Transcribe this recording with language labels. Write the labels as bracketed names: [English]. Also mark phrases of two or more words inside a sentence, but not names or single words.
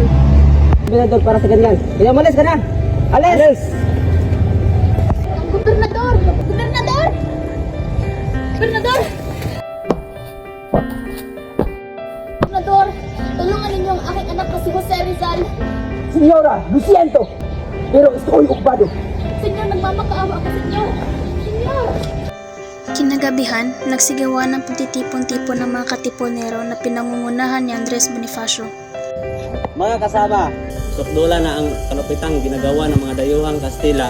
[Filipino] Gobernador, para sa ganyan. Kaya umalis ka na! Alis! Gobernador! Gobernador! Gobernador! Gobernador, tulungan ninyo ang aking anak na si Jose Rizal. Senyora, [Spanish] lo siento! Pero estoy ocupado. [Filipino] Senyor, nagmamakaawa ako sa inyo. Senyor! Kinagabihan, nagsigawan ng pagtitipon-tipon ng mga katipunero na pinangungunahan ni Andres Bonifacio. Mga kasama, sukdula na ang kalupitang ginagawa ng mga dayuhang Kastila.